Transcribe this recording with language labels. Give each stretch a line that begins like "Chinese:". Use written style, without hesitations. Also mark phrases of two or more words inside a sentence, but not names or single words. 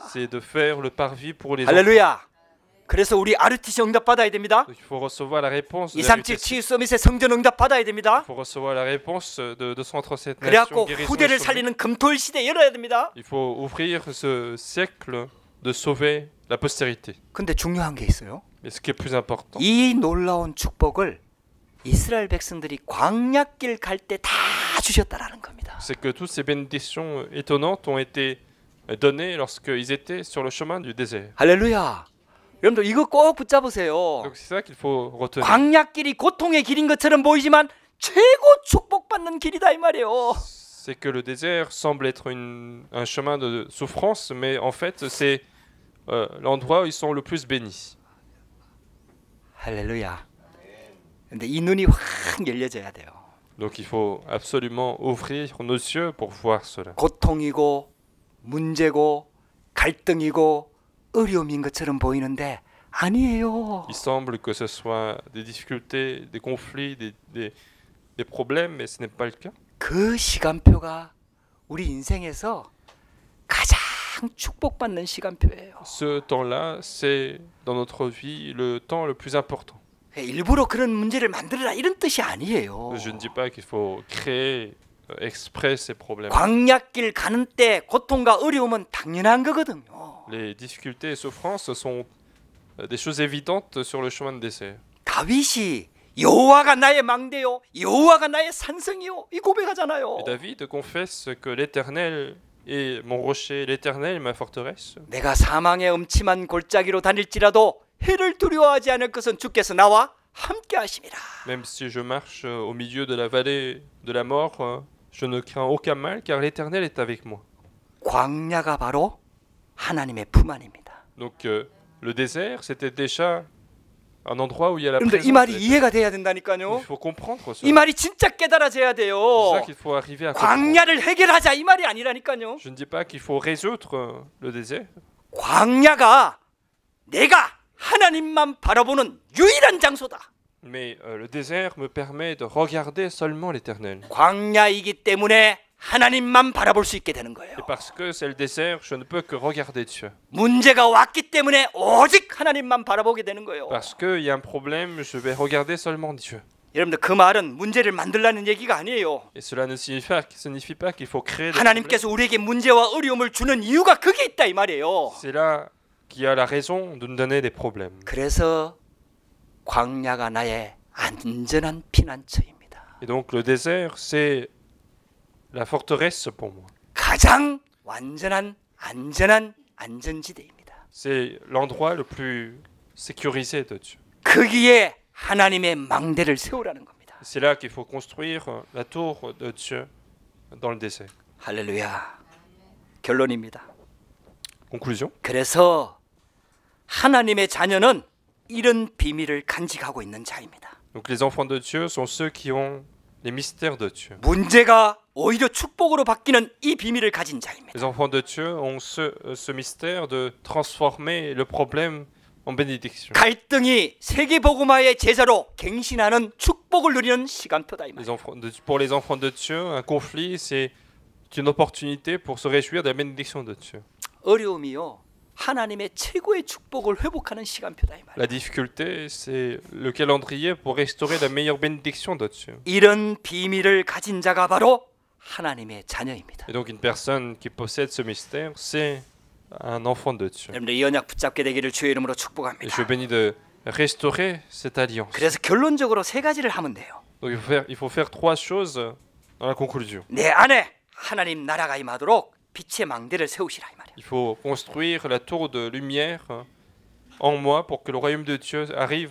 French: C'est de faire le parvis pour les enfants.
Korean: 할렐루야. 그래서 우리 RTC 응답 받아야 됩니다.
French: Donc, il faut recevoir la réponse de
Korean: 237 치유 서밋의 성전 응답 받아야 됩니다.
French: Il faut recevoir la réponse de 237 nations
Korean: 그래갖고
French: guérison
Korean: 후대를
French: et sauvée.
Korean: 살리는 금토일 시대 열어야 됩니다.
French: Il faut ouvrir ce siècle de sauver la postérité.
Korean: 근데 중요한 게 있어요.
French: Mais ce qui est plus important,
Korean: 이 놀라운 축복을 이스라엘 백성들이 광야길 갈 때 다 주셨다라는 겁니다.
French: c'est que toutes ces bénédictions étonnantes ont été données lorsqu'ils étaient sur le chemin du désert.
Korean: 할렐루야. 여러분들 이거 꼭 붙잡으세요.
French: Donc c'est ça qu'il faut retenir.
Korean: 광야길이 고통의 길인 것처럼 보이지만 최고 축복받는 길이다 이 말이에요.
French: C'est que le désert semble être un chemin de souffrance, mais en fait, c'est l'endroit où ils sont le plus bénis.
Korean: 할렐루야. 근데 이 눈이 확 열려져야 돼요.
French: Donc il faut absolument ouvrir nos yeux pour voir cela.
Korean: 고통이고 문제고 갈등이고 어려움인 것처럼 보이는데 아니에요.
French: Il semble que ce soit des difficultés, des conflits, des problèmes, mais ce n'est pas le cas.
Korean: 그 시간표가 우리 인생에서 가장 축복받는 시간표예요.
French: Ce temps-là, c'est dans notre vie le temps le plus important.
Korean: 일부러 그런 문제를 만들어라 이런 뜻이 아니에요.
French: Je ne dis pas qu'il faut créer exprès ces problèmes.
Korean: 광야길 가는 때 고통과 어려움은 당연한 거거든요.
French: Les difficultés et souffrances sont des choses évidentes sur le chemin de désert.
Korean: 다윗이 여호와가 나의 망대요, 여호와가 나의 산성이요 이 고백하잖아요.
French: Et David confesse que l'Éternel est mon rocher, l'Éternel est ma forteresse.
Korean: 내가 사망의 음침한 골짜기로 다닐지라도 해를 두려워하지 않을 것은 주께서 나와 함께 하심이라.
French: Même si je marche au milieu de la vallée de la mort, je ne crains aucun mal car l'Éternel est avec moi.
Korean: 광야가 바로 하나님의 품 안입니다.
French: Donc le désert, c'était déjà un endroit où il y a la
Korean: 여러분들
French: présence
Korean: 이 말이
French: de l'Éternel.
Korean: 이해가 돼야
French: Il
Korean: 된다니까요.
French: faut comprendre
Korean: 이
French: cela.
Korean: 말이 진짜 깨달아져야 돼요.
French: C'est ça qu'il faut arriver à comprendre.
Korean: 광야를 해결하자 이 말이 아니라니까요.
French: Je ne dis pas qu'il faut résoudre le désert.
Korean: 광야가 내가 하나님만 바라보는 유일한 장소다.
French: Mais le désert me permet de regarder seulement l'Éternel.
Korean: 광야이기 때문에 하나님만 바라볼 수 있게 되는 거예요.
French: Et parce que c'est le désert, je ne peux que regarder Dieu.
Korean: 문제가 왔기 때문에 오직 하나님만 바라보게 되는 거예요.
French: Parce qu'il y a un problème, je vais regarder seulement Dieu.
Korean: 여러분들 그 말은 문제를 만들라는 얘기가 아니에요.
French: Et cela ne signifie pas qu'il faut créer des problèmes.
Korean: 하나님께서 우리에게 문제와 어려움을 주는 이유가 그게 있다 이 말이에요.
French: C'est là qu'il y a la raison de nous donner des problèmes.
Korean: 그래서 광야가 나의 안전한 피난처입니다.
French: Et donc le désert, c'est la forteresse pour moi.
Korean: 가장 완전한 안전한 안전지대입니다.
French: C'est l'endroit le plus sécurisé de Dieu.
Korean: 거기에 하나님의 망대를 세우라는 겁니다.
French: C'est là qu'il faut construire la tour de Dieu dans le désert.
Korean: 할렐루야. 결론입니다.
French: Conclusion.
Korean: 그래서 하나님의 자녀는 이런 비밀을 간직하고 있는 자입니다.
French: Donc les enfants de Dieu sont ceux qui ont les mystères de Dieu.
Korean: 문제가 오히려 축복으로 바뀌는 이 비밀을 가진 자입니다.
French: Les enfants de Dieu ont ce mystère de transformer le problème en bénédiction.
Korean: 갈등이 세계복음화의 제자로 갱신하는 축복을 누리는 시간표다 이 말이에요.
French: Pour les enfants de Dieu, un conflit, c'est une opportunité pour se réjouir de la bénédiction de Dieu.
Korean: 어려움이요. 하나님의 최고의 축복을 회복하는 시간표다 이 말이에요.
French: La difficulté, c'est le calendrier pour restaurer la meilleure bénédiction de Dieu.
Korean: 이런 비밀을 가진 자가 바로 하나님의 자녀입니다.
French: Et donc une personne qui possède ce mystère, c'est un enfant de Dieu.
Korean: 여러분들 이 언약 붙잡게 되기를 주의 이름으로
French: Et
Korean: 축복합니다.
French: je bénis de restaurer cette alliance.
Korean: 그래서 결론적으로 세 가지를 하면 돼요.
French: Donc il faut faire trois choses dans la conclusion.
Korean: 내 안에 하나님 나라가 임하도록 빛의 망대를 세우시라 이 말이에요.
French: Il faut construire la tour de lumière en moi pour que le royaume de Dieu arrive.